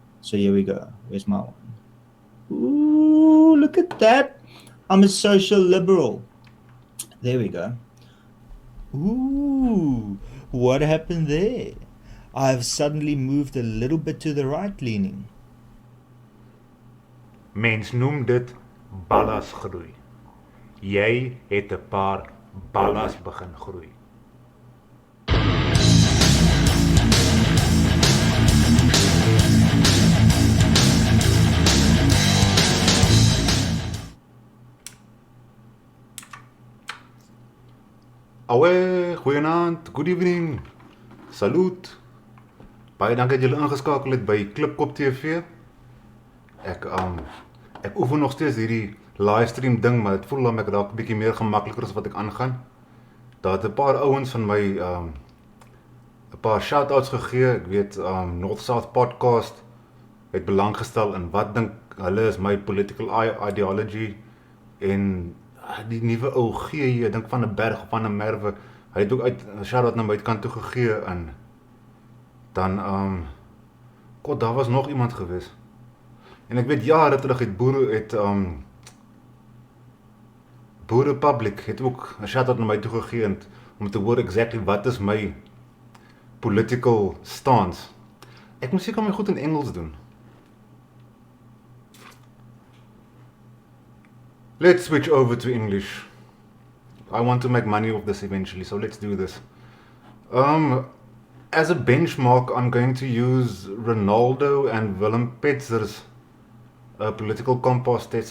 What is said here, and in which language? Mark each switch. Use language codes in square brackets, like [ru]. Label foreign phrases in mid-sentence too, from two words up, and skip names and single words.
[en] So here we go. Where's my one? Ooh, look at that. I'm a social liberal. There we go. Ooh, what happened there? I've suddenly moved a little bit to the right leaning. [af] Mens noem dit ballasgroei. Jy het 'n paar ballas begin groei. Awe, goeienaand, [en] good evening. [af] Salut. Baie dankie dat julle ingeskakel het by Klipkop TV. Ek ek oefen nog steeds hierdie livestream ding, maar dit voel of ek dalk 'n bietjie meer gemakliker as wat ek aangaan. Daar het 'n paar ouens van my 'n paar shout-outs gegee. Ek weet North South Podcast het belang gestel in wat dink hulle is my [en] political ideology [af] en die nuwe ou gee, ek dink van 'n berg of van 'n merwe. Hy het ook uit 'n shout-out na my kant toe gegee en dan God, daar was nog iemand gewees. En ek weet jare terug het Boere Public het ook 'n shout-out na my toe gegee om te hoor exactly wat is my [en] political stance. [af] Ek moet seker my goed in Engels doen. [en] Let's switch over to English. I want to make money off this eventually, so let's do this. As a benchmark, I'm going to use Ronaldo and Willem Petzer's political compass test.